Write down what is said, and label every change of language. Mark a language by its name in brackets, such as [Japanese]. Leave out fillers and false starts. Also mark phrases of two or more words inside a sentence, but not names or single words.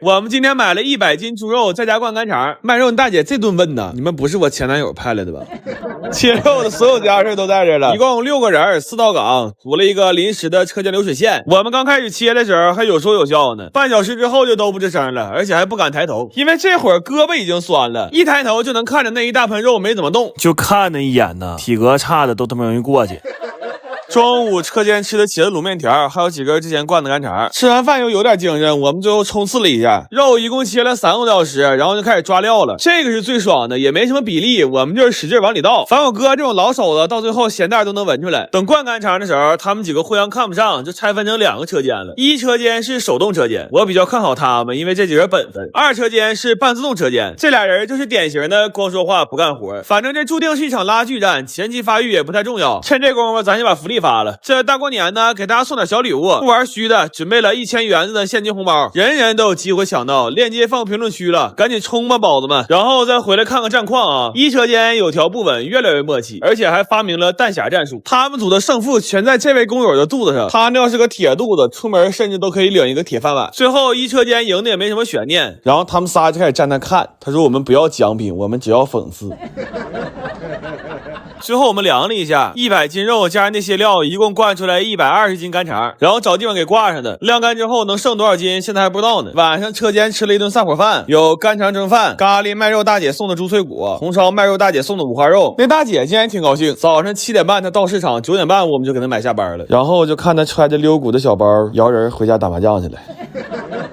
[Chinese] 我們今天買了100斤豬肉，在家灌乾腸。賣肉的大姐這頓問呢，你們不是我前男友派来的吧？切肉的所有家事都在這了，一共6個人，4道崗，組了一個臨時的車間流水線。我們剛開始切的時候還有說有笑呢，半小時之後就都不吱聲了，而且還不敢抬頭，因為這會兒胳膊已經酸了，一抬頭就能看着那一大盆肉沒怎麼動，就看那一眼呢，体格差的都他媽容易過去。中午车间吃的茄子滷面条，還有幾根之前灌的乾腸。吃完飯又有點精神，我們最後衝刺了一下，肉一共切了3個多小時，然後就開始抓料了。這個是最爽的，也沒什麼比例，我們就是使劲往裡倒。反正我哥這種老手子，到最後鹹淡都能聞出來。等灌乾腸的時候，他們幾個互相看不上，就拆分成2個車間了。1車間是手動車間，我比較看好他們，因為這幾人本分。2車間是半自動車間，這倆人就是典型的光說話不幹活。反正這注定是一場拉鋸戰，前期發育也不太重要。趁這功夫，咱就把福利發了。這大過年呢，給大家送點小禮物，不玩虛的，準備了1000元子的現金紅包，人人都有機會搶到。鏈接放評論區了，趕緊衝吧，寶子們！然後再回來看看戰況啊。1車間有條不紊，越來越默契，而且還發明了彈匣戰術。他們組的勝負全在這位工友的肚子上，他那要是個鐵肚子，出門甚至都可以領一個鐵飯碗。最後1車間贏的也沒什麼懸念，然後他們仨就開始站那看。他說：“我們不要獎品，我們只要讽刺。” 最後我們量了一下，100斤肉加上那些料，一共灌出來120 斤乾腸，然後找地方給掛上的。晾乾之後能剩多少斤，現在還不知道呢。晚上車間吃了一頓散伙飯，有干腸蒸飯、咖喱賣肉大姐送的豬脆骨、紅燒賣肉大姐送的五花肉。那大姐竟然挺高興，早上7點半她到市場，9點半我們就給她買下班了。然後就看她揣着溜骨的小包，摇人回家打麻将去了。